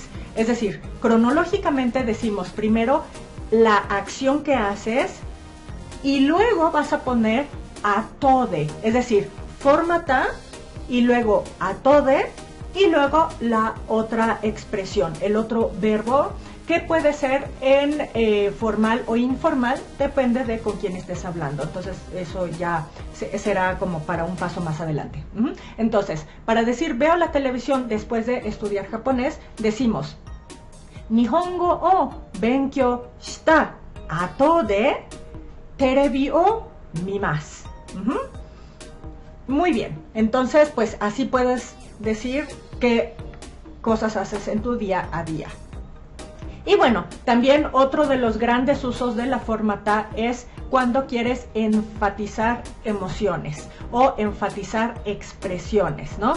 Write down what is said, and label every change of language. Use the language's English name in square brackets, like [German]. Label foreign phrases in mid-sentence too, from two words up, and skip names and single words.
[Spanish] Es decir, cronológicamente decimos primero la acción que haces y luego vas a poner atode, es decir, forma ta y luego atode y luego la otra expresión, el otro verbo, que puede ser en formal o informal, depende de con quién estés hablando. Entonces eso ya será como para un paso más adelante. Entonces, para decir veo la televisión después de estudiar japonés, decimos [Japanese] 日本語 を 勉強 した あと で テレビ を 見ます. [Spanish] Muy bien, entonces pues así puedes decir qué cosas haces en tu día a día. Y bueno, también otro de los grandes usos de la forma ta es cuando quieres enfatizar emociones o enfatizar expresiones, ¿no?